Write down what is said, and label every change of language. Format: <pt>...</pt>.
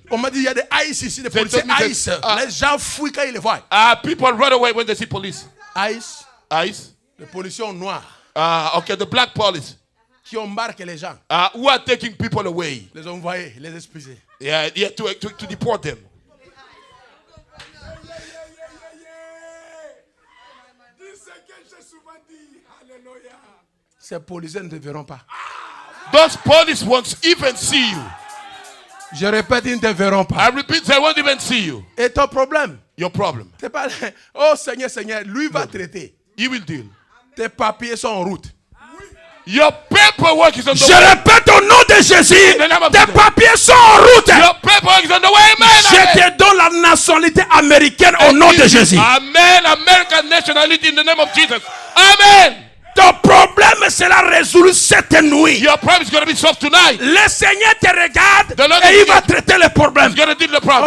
<fr>On m'a dit il y a des haïs ici, des</fr> <en>They</en> <fr>policiers</fr> <en>told me that,</en> <fr>haïs. Les gens fuient quand ils les voient.</fr> <en>People run away when they see police.</en> <fr>Haïs,</fr> <en>Ice.</en> <fr>les policiers noirs</fr> <en>Okay, the black police</en> <fr>qui embarquent les gens,</fr> <en>who are taking people away.</en> <fr>les envoyer, les expulser.</fr> <en>Yeah, to deport them.</en> <fr>Ces policiers ne te verront pas.</fr> <en>Those police won't even see you.</en> <fr>Je répète, ils ne te verront pas.</fr> <en>I repeat, they won't even see you.</en> <fr>Et ton problème,</fr> <en>Your problem.</en> <fr>c'est pas oh Seigneur, Seigneur, lui va traiter.</fr> <en>He will deal.</en> <fr>Tes papiers sont en route.</fr> <en>Your paperwork is on the</en> <fr>Je</fr> <en>way.</en> <fr>répète au nom de Jésus,</fr> <en>the name of</en> <fr>tes</fr> <en>Jesus.</en> <fr>papiers sont en route.</fr> <en>Your paperwork is on the way. Amen.</en> <fr>Je te donne la nationalité américaine au nom de Jésus.</fr> <en>Amen. American nationality in the name of Jesus. Amen.</en> <fr>Ton problème sera résolu cette nuit.</fr> <en>Your problem is going to be solved tonight.</en> <fr>Le Seigneur te regarde</fr> <en>The Lord</en> <fr>et</fr> <en>is</en> <fr>il va</fr> <en>here.</en> <fr>traiter le problème.</fr> <en>He's going to deal the problem.</en>